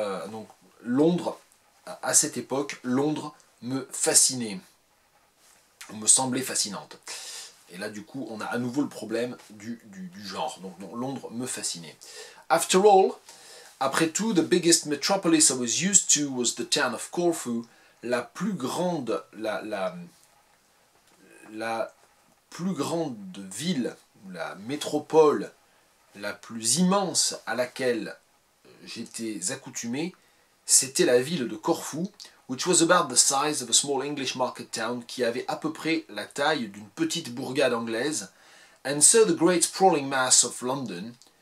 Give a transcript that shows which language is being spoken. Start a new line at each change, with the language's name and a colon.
French: Donc Londres, à cette époque, Londres me fascinait, me semblait fascinante. Et là du coup, on a à nouveau le problème du genre. Donc Londres me fascinait.
English: After all,
French: après tout,
English: the biggest metropolis I was used to was the town of Corfu.
French: La plus grande, la plus grande ville, la métropole la plus immense à laquelle j'étais accoutumé, c'était la ville de Corfou,
English: which was about the size of a small English market town,
French: qui avait à peu près la taille d'une petite bourgade anglaise,
English: and so the great sprawling mass of London,